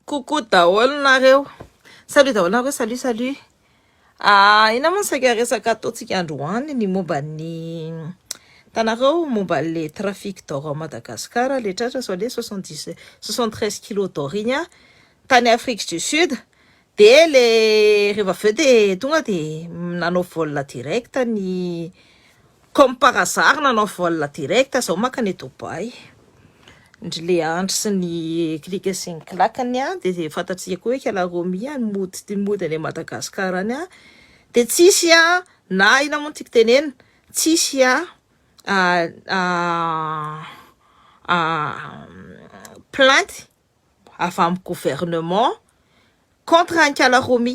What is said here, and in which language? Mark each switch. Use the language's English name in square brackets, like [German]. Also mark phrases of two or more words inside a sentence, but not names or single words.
[Malagasy] Coucou daholo nareo. Salut daholo nareo, salut. Ina moa saika resaka ataontsika androany ny momba ny tanareo momba [French] le trafic d'or à Madagascar, [Malagasy] le tratra so [French] le 73 kg d'or [Malagasy] igny tany Afrique du Sud. De le rehefa aveo de tonga de nanao [French] vol direct [Malagasy] ny [French] comme par hasard [Malagasy] nanao [French] vol direct [Malagasy] zao makany Dubai. Ndry le andry sy ny klika sy ny klakany de fantatsika koa hoe Kalaromi mody any Madagascar any de tsisy na ina moa tiako tenena tsisy plainte avy amin'ny gouvernement contre ny Kalaromi.